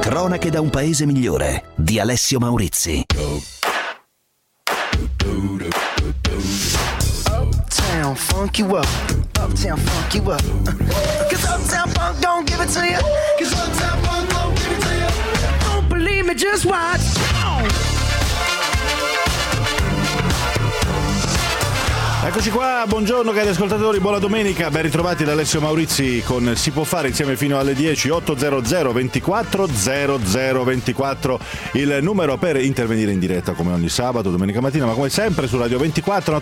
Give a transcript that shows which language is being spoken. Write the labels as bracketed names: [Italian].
[Italian] Cronache da un paese migliore di Alessio Maurizi. [English] Uptown funky up, uptown funky up, 'cause uptown funk don't give it to you, 'cause uptown funk don't give it to you. Don't believe me, just watch. [Italian] Eccoci qua, buongiorno cari ascoltatori, buona domenica, ben ritrovati da Alessio Maurizi con Si può fare insieme fino alle 10, 800 24 00 24, il numero per intervenire in diretta come ogni sabato, domenica mattina, ma come sempre su Radio 24.